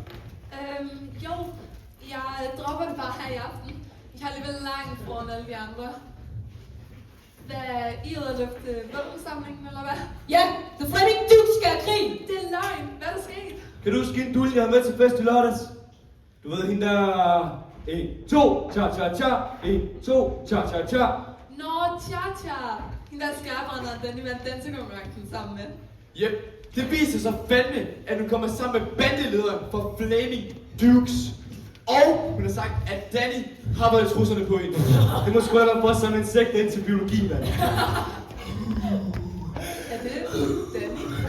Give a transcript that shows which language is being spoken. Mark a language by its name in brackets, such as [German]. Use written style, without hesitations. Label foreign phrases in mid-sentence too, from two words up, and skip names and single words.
[Danish] Jo, jeg dropper det bare her i aften. Jeg er alligevel langt foran alle de andre. Hvad, I er ude at lufte våbensamlingen, eller hvad? Ja, The Flaming Duke skal have krig. Det er løgn. Hvad er der sket? Kan du huske en dul, jeg havde med til fest i lørdags? Du ved, hende der... 1, 2, cha-cha-cha. 1, 2, cha-cha-cha. Nå, Cha-Cha. Hende der skærbrænderen, den I vandt dansekonkurrencen sammen med. Jep, det viser sig fandme, at du kommer sammen med bandelederen for Flaming Dukes. Og hun har sagt, at Danny har været trusserne på hende. Det må sgu have været sådan en sekt ind til biologi, mand. Er det Danny?